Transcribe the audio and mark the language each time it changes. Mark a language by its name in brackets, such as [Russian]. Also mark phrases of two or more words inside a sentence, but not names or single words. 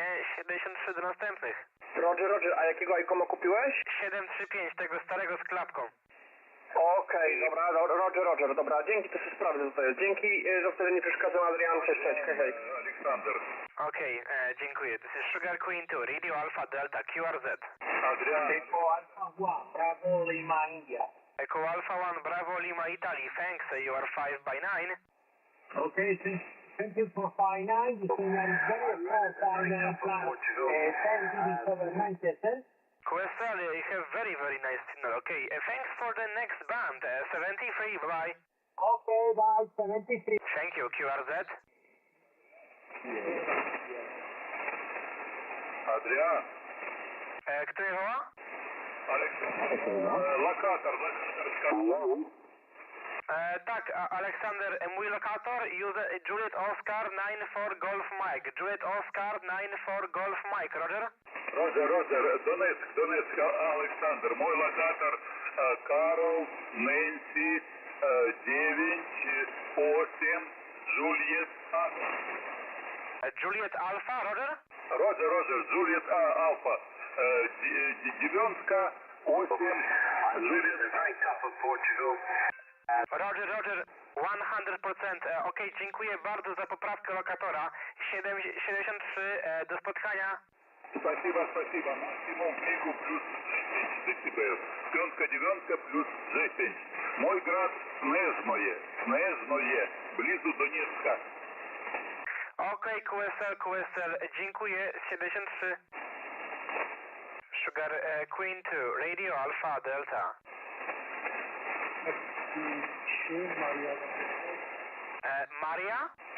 [Polish] 73 do następnych. Roger, a jakiego ICOMA kupiłeś? 735, tego starego z klapką. Okej, dobra, Roger, dobra, dzięki, to się sprawdzę tutaj. Dzięki, że wtedy nie przeszkadzam, Adrian, cześć, hej. Aleksander. Okej, dziękuję. To jest Sq2 [English] Radio Alpha Delta QRZ. [Polish] Adrian. [English] Eco Alpha 1, Bravo Lima India. Eco Alpha 1, Bravo Lima Italy. Thanks, you are 5 by 9. Okay, thank you for 5-9. You can very 4-5-9 plus 10 dB cover 9 seconds. QSL, you have very nice signal. Okay, thanks for the next band. 73, bye. Okay, bye, 73. Thank you, QRZ. Adrian. [Polish] Kto je woła? Aleksander. Lokator. Tak, Aleksander, mój lokator, [English] Juliet Oscar 94 Golf Mike. Juliet Oscar 94 Golf Mike, Roger? Roger, Donetsk, [Polish] Aleksander, mój lokator, Karol, [English] Nancy, 9, 8, Juliet Alpha. Juliet Alpha, Roger? Roger, Juliet Alpha, 9, 8, Juliet Roger, 100%. [Polish] Okej, dziękuję bardzo za poprawkę lokatora. 73, do spotkania. [Russian] Спасибо. Максимум книгу плюс 10 дБ. 5, 9 плюс 10. Мой град Снежное, близу Донецка. [Polish] Okej, QSL, dziękuję. 73. [English] Sq2 Radio Alpha Delta. Maria?